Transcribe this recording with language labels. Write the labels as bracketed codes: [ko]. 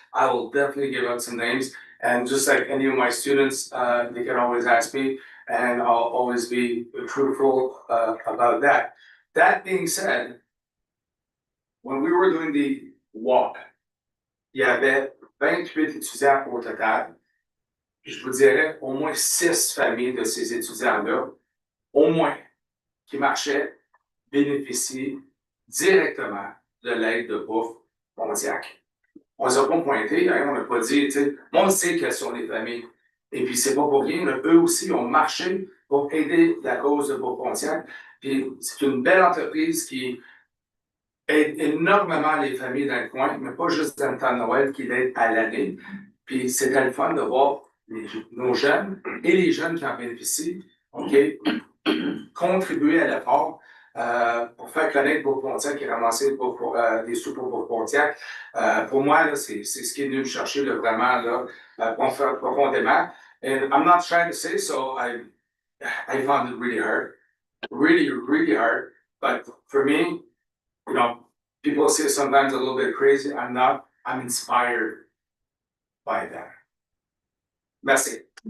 [en] I will definitely give out some names. And just like any of my students, they can always ask me, and I'll always be truthful about that. That being said, when we were doing the walk, [fr] il y avait 28 étudiants au total. Je vous dirais au moins 6 familles de ces étudiants-là, au moins, qui marchaient, bénéficient directement de l'aide de bouffe Pontiac. On ne s'est pas pointé, hein, on n'a pas dit, tu sais, on sait quelles sont les familles. Et puis c'est pas pour rien, là, eux aussi ont marché pour aider la cause de Bouffe Pontiac. Puis c'est une belle entreprise qui aide énormément les familles dans le coin, mais pas juste dans le temps de Noël, qui l'aide à l'année. Puis c'était le fun de voir nos jeunes et les jeunes qui en bénéficient, OK, contribuer à l'effort pour faire connaître Bouffe Pontiac et ramasser des sous pour Bouffe Pontiac. Pour moi, là, c'est ce qui est venu me chercher là, vraiment là, profondément. [en] And I'm not trying to say so, I found it really hard. Really, really hard. But for me, you know, people say sometimes a little bit crazy. I'm not. I'm inspired by that. [fr] Merci.